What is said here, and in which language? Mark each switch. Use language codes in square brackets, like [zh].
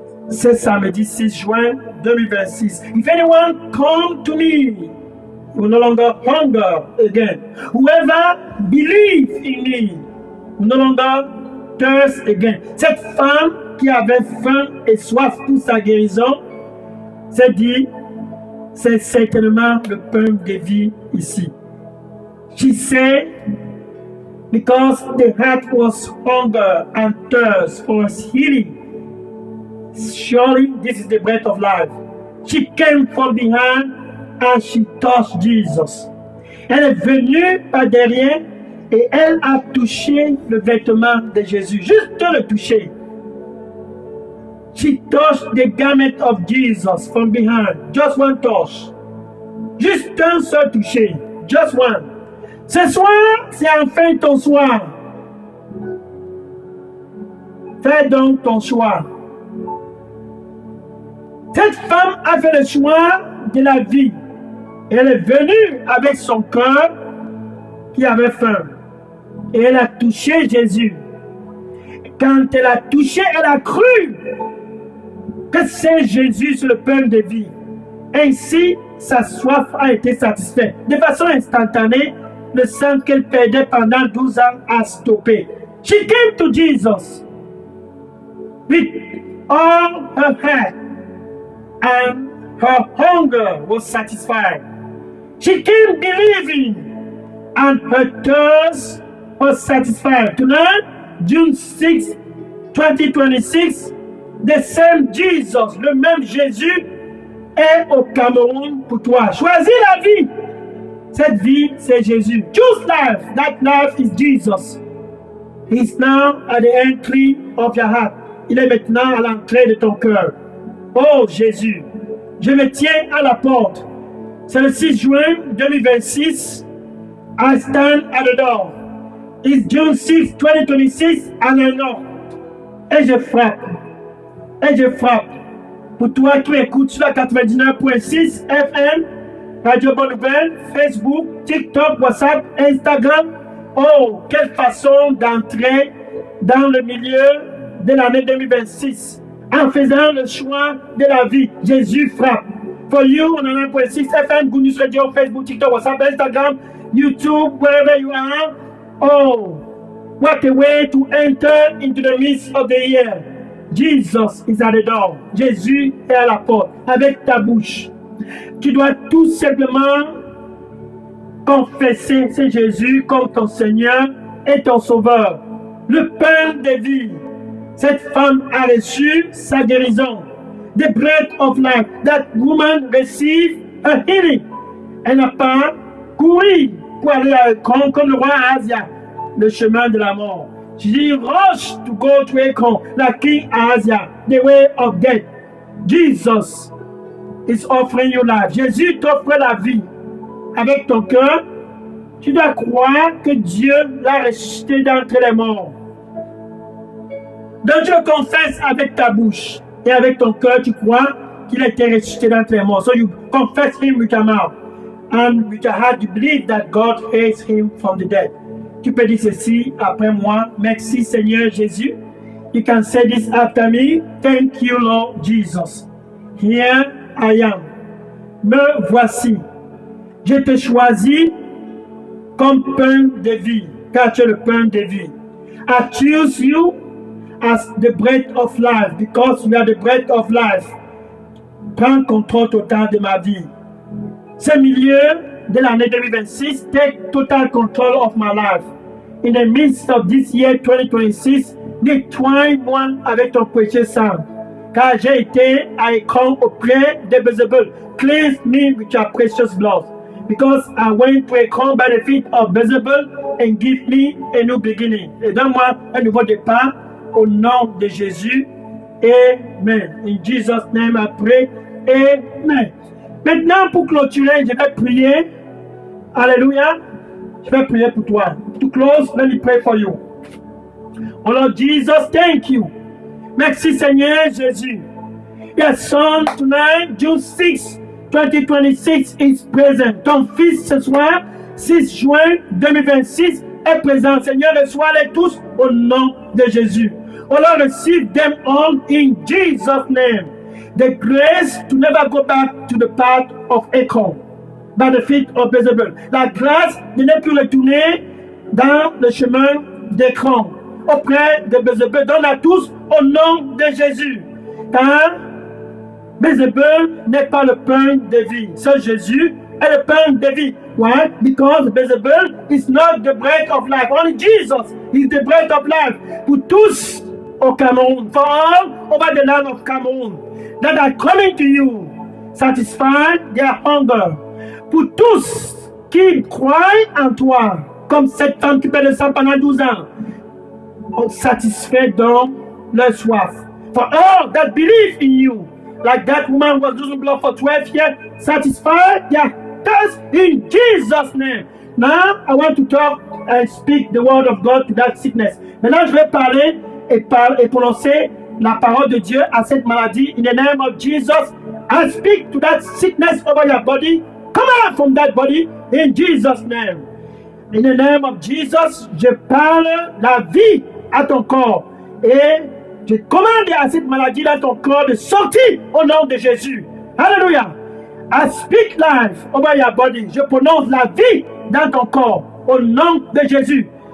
[fr] C'est samedi 6 juin 2026. [en] If anyone come to me, he will no longer hunger again. Whoever believes in me will no longer thirst again. [fr] Cette femme qui avait faim et soif pour sa guérison s'est dit, c'est certainement le pain de vie ici. [en] She said, because the heart was hunger and thirst for healing, surely this is the bread of life. She came from behind and she touched Jesus. [fr] Elle est venue par derrière et elle a touché le vêtement de Jésus. Juste le toucher. [en] She touched the garment of Jesus from behind. Just one touch. [fr] Juste un seul toucher. [en] Just one. [fr] Ce soir, c'est enfin ton soir. Fais donc ton choix. Cette femme a fait le choix de la vie. Elle est venue avec son cœur qui avait faim. Et elle a touché Jésus. Quand elle a touché, elle a cru que c'est Jésus sur le pain de vie. Ainsi, sa soif a été satisfaite. De façon instantanée, le sang qu'elle perdait pendant 12 ans a stoppé. [en] She came to Jesus with all her heart, and her hunger was satisfied. She came believing, and her thirst was satisfied. Tonight, June 6, 2026, the same Jesus, [fr] le même Jésus, est au Cameroun pour toi. Choisis la vie. Cette vie, c'est Jésus. [en] Choose life. That life is Jesus. He is now at the entry of your heart. [fr] Il est maintenant à l'entrée de ton cœur. Oh Jésus, je me tiens à la porte. C'est le 6 juin 2026. [en] I stand at the door. It's June 6, 2026, and I knock. [fr] Et je frappe. Et je frappe. Pour toi qui écoutes sur la 99.6 FM, Radio Bonne Nouvelle, Facebook, TikTok, WhatsApp, Instagram. Oh, quelle façon d'entrer dans le milieu de l'année 2026 en faisant le choix de la vie. Jésus frappe. [en] For you on 99.6 FM, Good News Radio, Facebook, TikTok, WhatsApp, Instagram, YouTube, wherever you are. Oh, what a way to enter into the midst of the year. Jesus is at the door. [fr] Jésus est à la porte. Avec ta bouche, tu dois tout simplement confesser c'est Jésus comme ton Seigneur et ton Sauveur. Le pain de vie. Cette femme a reçu sa guérison. [en] The bread of life. That woman received a healing. [fr] Elle n'a pas couru pour aller comme le roi Ahazia, le chemin de la mort. [en] She rushed to go to Ekron, like King Ahazia, the way of death. Jesus is offering you life. [fr] Jésus t'offre la vie. Avec ton cœur, tu dois croire que Dieu l'a ressuscité d'entre les morts. Donc tu le confesses avec ta bouche. Et avec ton cœur, tu crois qu'il a été ressuscité d'entre les morts. [en] So you confess him with your mouth. And with your heart, you believe that God raised him from the dead. [fr] Tu peux dire ceci après moi. Merci Seigneur Jésus. [en] You can say this after me. Thank you Lord Jesus. Here I am. [fr] Me voici. Je te choisis comme pain de vie, car tu es le pain de vie. [en] I choose you as the bread of life, because you are the bread of life. [fr] Prends contrôle total de ma vie. Ce milieu de l'année 2026, [en] take total control of my life. In the midst of this year 2026, [fr] nettoie-moi avec ton précieux sang, car j'ai été à écran auprès de Beelzebul. [en] Cleanse me with your precious blood, because I went to écran by the feet of Beelzebul, and give me a new beginning. [fr] Et donne-moi un nouveau départ au nom de Jésus. [en] Amen. In Jesus' name I pray. Amen. [fr] Maintenant, pour clôturer, je vais prier. Alléluia. Je vais prier pour toi. [en] To close, let me pray for you. Oh Lord Jesus, thank you. [fr] Merci Seigneur Jésus. [en] Your son tonight, June 6, 2026 is present. [fr] Ton fils ce soir, 6 juin 2026, est présent. Seigneur, reçois-les tous au nom de Jésus. [en] Oh Lord, receive them all in Jesus' name. The grace to never go back to the path of Ekron by the feet of Beelzebul. [fr] La grâce de ne plus retourner dans le chemin d'Ekron auprès de Beelzebul. Donne à tous au nom de Jésus. Car Beelzebul n'est pas le pain de vie. Seul Jésus est le pain de vie. [en] Why? Because Beelzebul is not the bread of life. Only Jesus is the bread of life. [fr] Pour tous au Cameroun, [en] for all over the land of Cameroun, that are coming to you, satisfy their hunger. [fr] Pour tous qui croient en toi, comme cette femme qui paie le sang pendant 12 ans, satisfait donc leur soif. [en] For all that believe in you, like that woman was losing blood for 12 years, satisfy their thirst in Jesus' name. Now, I want to talk and speak the word of God to that sickness. [fr] Maintenant, je vais parler et prononcer la parole de Dieu à cette maladie. [en] In the name of Jesus, I speak to that sickness over your body. Come out from that body in Jesus' name. In the name of Jesus, [fr] je parle la vie à ton corps et je commande à cette maladie dans ton corps de sortir au nom de Jésus. Alléluia. [en] I speak life over your body. [fr] Je prononce la vie dans ton corps au nom de Jésus.